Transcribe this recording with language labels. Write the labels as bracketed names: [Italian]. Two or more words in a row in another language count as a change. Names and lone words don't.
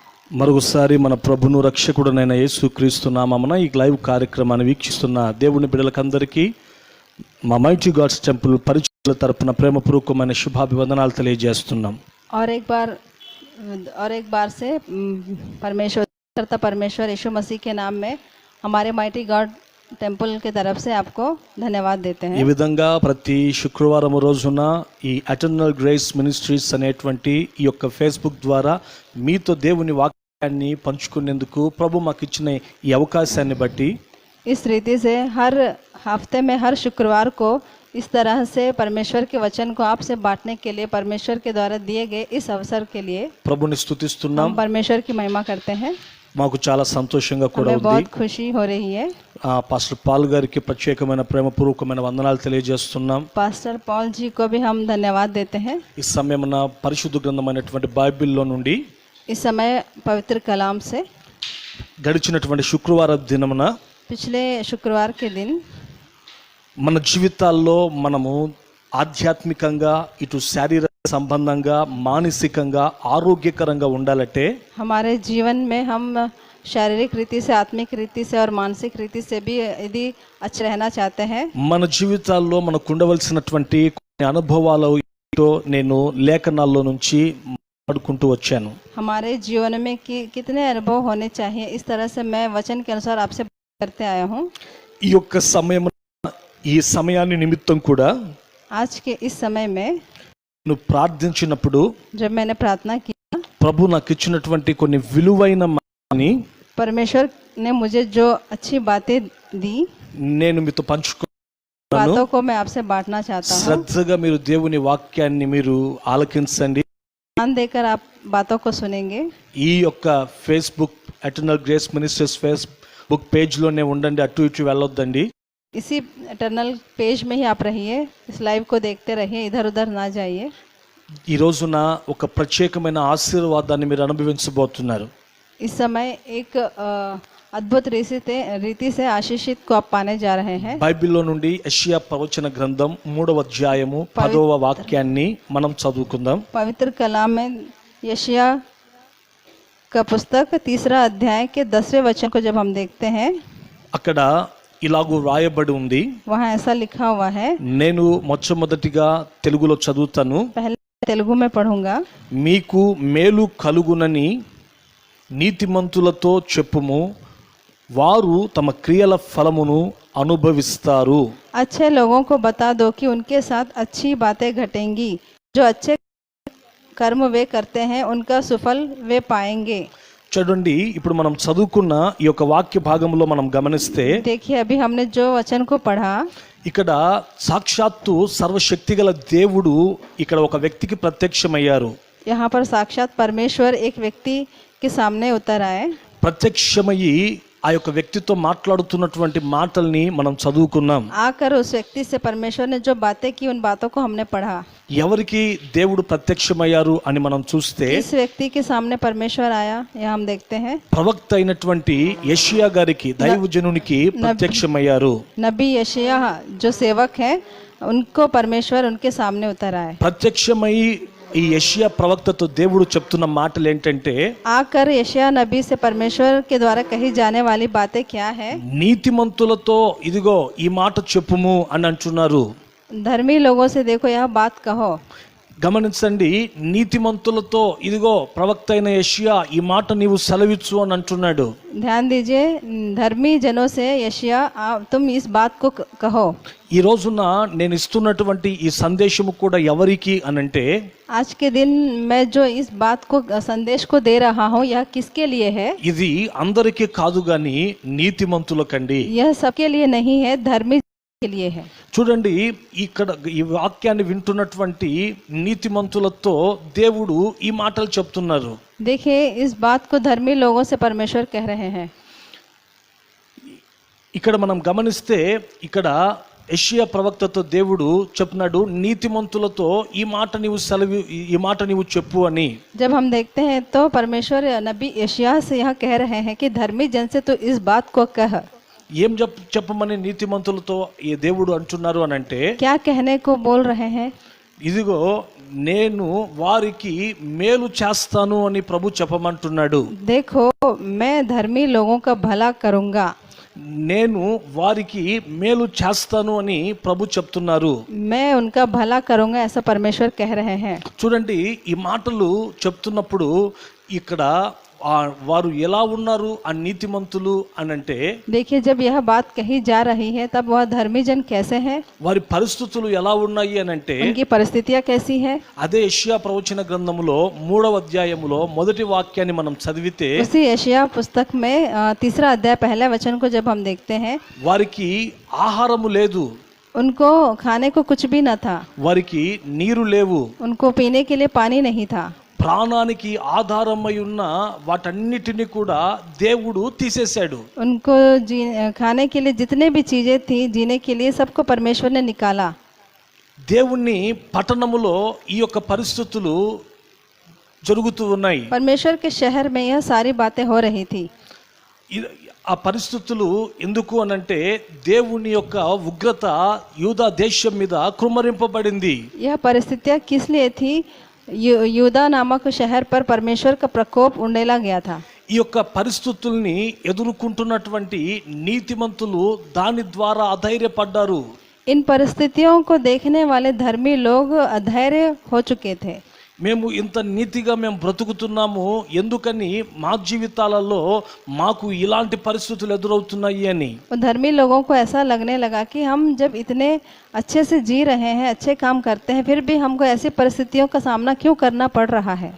[Telugu] మరొకసారి మన ప్రభును రక్షకుడునైన యేసుక్రీస్తు నామమున ఈ లైవ్ కార్యక్రమాన్ని వీక్షిస్తున్న దేవుని బిడ్డలకందరికీ మా మైటీ గాడ్స్ టెంపుల్ పరిచయాల తరపున ప్రేమపూర్వకమైన శుభాభివందనాలు తెలియజేస్తున్నాం. [Hindi] और एक बार से परमेश्वर यीशु मसीह के नाम में हमारे माइटी गॉड टेंपल के तरफ से आपको धन्यवाद देते हैं. [Telugu] ఈ విధంగా ప్రతి శుక్రవారం రోజున ఈ ఎటర్నల్ గ్రేస్ మినిస్ట్రీస్ అనేటువంటి ఈ యొక్క ఫేస్బుక్ ద్వారా మీతో దేవుని వాక్యాన్ని పంచుకునేందుకు ప్రభు మాకు ఇచ్చిన ఈ అవకాశాన్ని బట్టి [Hindi] इस रीति से हर हफ्ते में हर शुक्रवार को इस तरह से परमेश्वर के वचन को आपसे बांटने के लिए परमेश्वर के द्वारा दिए गए इस अवसर के लिए [Telugu] ప్రభుని స్తుతిస్తున్నాం. [Hindi] हम परमेश्वर की महिमा करते हैं. [Telugu] మాకు చాలా సంతోషంగా కూడా [Hindi] हमें [Telugu] ఉంది. [Hindi] बहुत खुशी हो रही है. [Telugu] పాస్టర్ పాల్ గారికి ప్రత్యేకమైన ప్రేమపూర్వకమైన వందనాలు తెలియజేస్తున్నాం. [Hindi] पास्टर पॉल जी को भी हम धन्यवाद देते हैं. [Telugu] ఈ సమయమున పరిశుద్ధ గ్రంథమైనటువంటి బైబిల్లో నుండి [Hindi] इस समय पवित्र कलाम से [Telugu] గడిచినటువంటి శుక్రవారం దినమున [Hindi] पिछले शुक्रवार के दिन [Telugu] మన జీవితాల్లో మనము ఆధ్యాత్మికంగా ఇటు శారీరక సంబంధంగా మానసికంగా ఆరోగ్యకరంగా ఉండాలంటే [Hindi] हमारे जीवन में हम शारीरिक रीति से आत्मिक रीति से और मानसिक रीति से भी यदि अच्छे रहना चाहते हैं [Telugu] మన జీవితాల్లో మనకు ఉండవలసినటువంటి కొన్ని అనుభవాలు ఏంటో నేను లేఖనాల్లో నుంచి మాట్లాడుకుంటూ వచ్చాను. [Hindi] हमारे जीवन में कितने अनुभव होने चाहिए, इस तरह से मैं वचन के अनुसार आपसे करते आया हूँ. [Telugu] ఈ యొక్క ఈ సమయాన్ని నిమిత్తం కూడా [Hindi] आज के इस समय में [Telugu] నువ్వు ప్రార్థించినప్పుడు [Hindi] जब मैंने प्रार्थना की [Telugu] ప్రభు నాకు ఇచ్చినటువంటి కొన్ని విలువైన మాటని [Hindi] परमेश्वर ने मुझे जो अच्छी बातें दी [Telugu] నేను మీతో పంచుకున్నాను. [Hindi] बातों को मैं आपसे बांटना चाहता हूँ. [Telugu] శ్రద్ధగా మీరు దేవుని వాక్యాన్ని మీరు ఆలకించండి. [Hindi] ध्यान देकर आप बातों को सुनेंगे. [Telugu] ఈ యొక్క ఫేస్బుక్ ఎటర్నల్ గ్రేస్ మినిస్ట్రీస్ ఫేస్బుక్ పేజ్లోనే ఉండండి, అటు ఇటు వెళ్ళొద్దండి. [Hindi] इसी एटर्नल पेज में ही आप रहिए, इस लाइव को देखते रहिए, इधर उधर ना जाइए. [Telugu] ఈ రోజున ఒక ప్రత్యేకమైన ఆశీర్వాదాన్ని మీరు అనుభవించబోతున్నారు. [Hindi] इस समय एक अद्भुत रीति से आशीषित को आप पाने जा रहे हैं. [Telugu] బైబిల్లో నుండి యెషయా ప్రవచన గ్రంథం 3వ అధ్యాయము 10వ వాక్యాన్ని మనం చదువుకుందాం. [Hindi] पवित्र कलाम में यशायाह का पुस्तक 3रा अध्याय के 10वें वचन को जब हम देखते हैं [Telugu] అక్కడ ఇలాగూ రాయబడి ఉంది. [Hindi] वहाँ ऐसा लिखा हुआ है. [Telugu] నేను మొట్టమొదటిగా తెలుగులో చదువుతాను. [Hindi] पहले तेलुगु में पढ़ूंगा. [Telugu] మీకు మేలు కలుగునని నీతిమంతులతో చెప్పుము, వారు తమ క్రియల ఫలమును అనుభవిస్తారు. [Hindi] अच्छे लोगों को बता दो कि उनके साथ अच्छी बातें घटेंगी, जो अच्छे कर्म वे करते हैं उनका सुफल वे पाएंगे. [Telugu] చూడండి, ఇప్పుడు మనం చదువుకున్న ఈ యొక్క వాక్య భాగంలో మనం గమనిస్తే [Hindi] देखिए अभी हमने जो वचन को पढ़ा [Telugu] ఇక్కడ సాక్షాత్తు సర్వశక్తిగల దేవుడు ఇక్కడ ఒక వ్యక్తికి ప్రత్యక్షమయ్యారు. [Hindi] यहाँ पर साक्षात परमेश्वर एक व्यक्ति के सामने उतर आए. [Telugu] ప్రత్యక్షమయ్యి ఆ యొక్క వ్యక్తితో మాట్లాడుతున్నటువంటి మాటల్ని మనం చదువుకున్నాం. [Hindi] आकर उस व्यक्ति से परमेश्वर ने जो बातें की उन बातों को हमने पढ़ा. [Telugu] ఎవరికి దేవుడు ప్రత్యక్షమయ్యారు అని మనం చూస్తే [Hindi] इस व्यक्ति के सामने परमेश्वर आया, यहाँ हम देखते हैं. [Telugu] ప్రవక్త అయినటువంటి యెషయా గారికి, దైవజనునికి ప్రత్యక్షమయ్యారు. [Hindi] नबी यशायाह जो सेवक है उनको परमेश्वर उनके सामने उतर आए. [Telugu] ప్రత్యక్షమై ఈ యెషయా ప్రవక్తతో దేవుడు చెప్తున్న మాటలు ఏంటంటే, [Hindi] आकर यशायाह नबी से परमेश्वर के द्वारा कही जाने वाली बातें क्या है. [Telugu] నీతిమంతులతో ఇదిగో ఈ మాట చెప్పుము అని అంటున్నారు. [Hindi] धर्मी लोगों से देखो यह बात कहो. [Telugu] గమనించండి, నీతిమంతులతో ఇదిగో ప్రవక్త అయిన యెషయా ఈ మాట నీవు సెలవిచ్చు అని అంటున్నాడు. [Hindi] ध्यान दीजिए, धर्मी जनों से यशायाह तुम इस बात को कहो. [Telugu] ఈ రోజున నేను ఇస్తున్నటువంటి ఈ సందేశము కూడా ఎవరికి అనంటే, [Hindi] आज के दिन मैं जो इस बात को संदेश को दे रहा हूँ यह किसके लिए है. [Telugu] ఇది అందరికీ కాదు గాని నీతిమంతులకండి. [Hindi] यह सबके लिए नहीं है, धर्मी के लिए है. [Telugu] చూడండి, ఇక్కడ ఈ వాక్యాన్ని వింటున్నటువంటి నీతిమంతులతో దేవుడు ఈ మాటలు చెప్తున్నారు. [Hindi] देखिए इस बात को धर्मी लोगों से परमेश्वर कह रहे हैं. [Telugu] ఇక్కడ మనం గమనిస్తే ఇక్కడ యెషయా ప్రవక్తతో దేవుడు చెప్తున్నాడు, నీతిమంతులతో ఈ మాట నీవు చెప్పు అని. [Hindi] जब हम देखते हैं तो परमेश्वर नबी यशायाह से यह कह रहे हैं कि धर्मी जन से तो इस बात को कह. [Telugu] ఏం చెప్పమని నీతిమంతులతో ఈ దేవుడు అంటున్నారు అని అంటే, [Hindi] क्या कहने को बोल रहे हैं. [Telugu] ఇదిగో నేను వారికి మేలు చేస్తాను అని ప్రభు చెప్పమంటున్నాడు. [Hindi] देखो मैं धर्मी लोगों का भला करूंगा, [Telugu] నేను వారికి మేలు చేస్తాను అని ప్రభు చెప్తున్నారు. [Hindi] मैं उनका भला करूंगा, ऐसा परमेश्वर कह रहे हैं। [Telugu] చూడండి, ఈ మాటలు చెప్తున్నప్పుడు ఇక్కడ వారు ఎలా ఉన్నారు ఆ నీతిమంతులు అని అంటే, [Hindi] देखिए जब यह बात कही जा रही है तब वह धर्मी जन कैसे हैं, [Telugu] వారి పరిస్థితులు ఎలా ఉన్నాయి అని అంటే, [Hindi] उनकी परिस्थितियां कैसी है। [Telugu] అదే యెషయా ప్రవచన గ్రంథములో 3వ అధ్యాయములో మొదటి వాక్యాన్ని మనం చదివితే, [Hindi] उसी यशायाह पुस्तक में 3रा अध्याय पहले वचन को जब हम देखते हैं, [Telugu] వారికి ఆహారము లేదు, [Hindi] उनको खाने को कुछ भी न था, [Telugu] వారికి నీరు లేవు, [Hindi] उनको पीने के लिए पानी नहीं था, [Telugu] ప్రాణానికి ఆధారమై ఉన్న వాటన్నిటిని కూడా దేవుడు తీసేశాడు. [Hindi] उनको खाने के लिए जितने भी चीजें थी, जीने के लिए सबको परमेश्वर ने निकाला। [Telugu] దేవుని పట్టణములో ఈ యొక్క పరిస్థితులు జరుగుతూ ఉన్నాయి. [Hindi] परमेश्वर के शहर में यह सारी बातें हो रही थी। [Telugu] ఆ పరిస్థితులు ఎందుకు అనంటే, దేవుని యొక్క ఉగ్రత యూదా దేశం మీద కుమ్మరింపబడింది. [Hindi] यह परिस्थितियां किस लिए थी, यूदा नामक शहर पर परमेश्वर का प्रकोप उंडेला गया था। [Telugu] ఈ యొక్క పరిస్థితుల్ని ఎదుర్కొంటున్నటువంటి నీతిమంతులు దాని ద్వారా అధైర్యపడ్డారు. [Hindi] इन परिस्थितियों को देखने वाले धर्मी लोग अधैर्य हो चुके थे। [Telugu] మేము ఇంత నీతిగా మేము బ్రతుకుతున్నాము, ఎందుకని మా జీవితాలలో మాకు ఇలాంటి పరిస్థితులు ఎదురవుతున్నాయి అని. [Hindi] धर्मी लोगों को ऐसा लगने लगा कि हम जब इतने अच्छे से जी रहे हैं, अच्छे काम करते हैं, फिर भी हमको ऐसी परिस्थितियों का सामना क्यों करना पड़ रहा है।